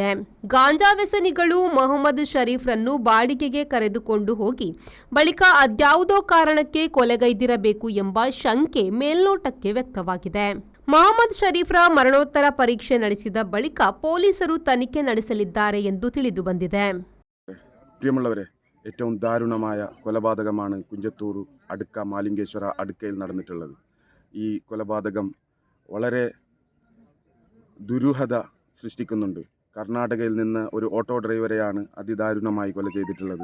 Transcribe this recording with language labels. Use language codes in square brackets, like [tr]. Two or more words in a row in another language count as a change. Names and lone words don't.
[kn] ಗಾಂಜಾ ವ್ಯಸನಿಗಳು ಮೊಹಮ್ಮದ್ ಶರೀಫ್ರನ್ನು ಬಾಡಿಗೆಗೆ ಕರೆದುಕೊಂಡು ಹೋಗಿ ಬಳಿಕ ಅದ್ಯಾವುದೋ ಕಾರಣಕ್ಕೆ ಕೊಲೆಗೈದಿರಬೇಕು ಎಂಬ ಶಂಕೆ ಮೇಲ್ನೋಟಕ್ಕೆ ವ್ಯಕ್ತವಾಗಿದೆ. ಮೊಹಮ್ಮದ್ ಶರೀಫ್ರ ಮರಣೋತ್ತರ ಪರೀಕ್ಷೆ ನಡೆಸಿದ ಬಳಿಕ ಪೊಲೀಸರು ತನಿಖೆ ನಡೆಸಲಿದ್ದಾರೆ ಎಂದು ತಿಳಿದು ಬಂದಿದೆ. [ml] ഏറ്റവും ദാരുണമായ കൊലപാതകമാണ് കുഞ്ചത്തൂർ അടുക്ക മാലിംഗേശ്വര അടുക്കയിൽ നടന്നിട്ടുള്ളത്. ഈ കൊലപാതകം വളരെ ദുരൂഹത സൃഷ്ടിക്കുന്നുണ്ട്. കർണാടകയിൽ നിന്ന് ഒരു ഓട്ടോ ഡ്രൈവറെയാണ് അതിദാരുണമായി കൊല ചെയ്തിട്ടുള്ളത്.